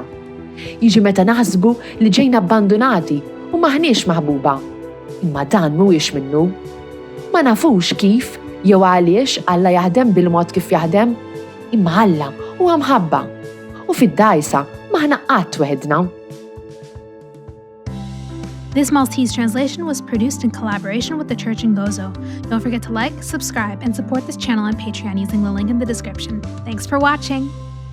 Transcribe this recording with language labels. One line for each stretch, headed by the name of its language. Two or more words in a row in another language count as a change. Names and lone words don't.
Maltese: Jiġi meta naħsbu li ġejna abbandonati u maħniex maħbuba. Imma dan mhuwiex minnu. Ma nafux kif jew għaliex Alla jaħdem bil-mod kif jaħdem, imma Alla huwa mħabba. U fid-dajsa maħna qatt weħedna.
English: This Maltese translation was produced in collaboration with the Church in Gozo. Don't forget to like, subscribe, and support this channel on Patreon using the link in the description. Thanks for watching!